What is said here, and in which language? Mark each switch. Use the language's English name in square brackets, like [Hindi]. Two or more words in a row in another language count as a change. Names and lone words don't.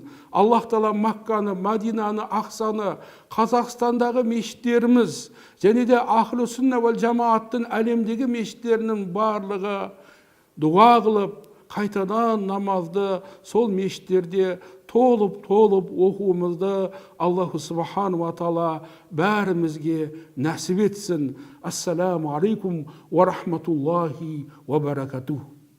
[Arabic] الله تعالى [Kazakh] Макканы, Мадинаны, Ақсаны, Қазақстандағы мешіттеріміз, және де [Arabic] أهل السنة والجماعة [Kazakh] әлемдегі мешіттерінің барлығы дуа қылып, қайтадан намазды сол мешіттерде толып оқуымызды [Arabic] الله سبحانه وتعالى [Kazakh] бәрімізге нәсіп етсін. [Arabic] السلام عليكم ورحمة الله وبركاته.